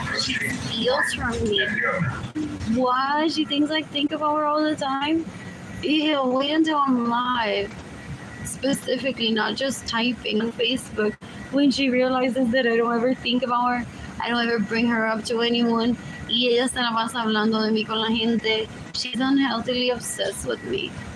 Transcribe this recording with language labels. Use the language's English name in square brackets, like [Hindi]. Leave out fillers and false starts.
[English] She steals from me. Why? She thinks I think about her all the time? Ew, wait until I'm live. Specifically, not just typing on Facebook. When she realizes that I don't ever think about her, I don't ever bring her up to anyone. [Spanish] Y ella se la pasa hablando de mí con la gente. [English] She's unhealthily obsessed with me.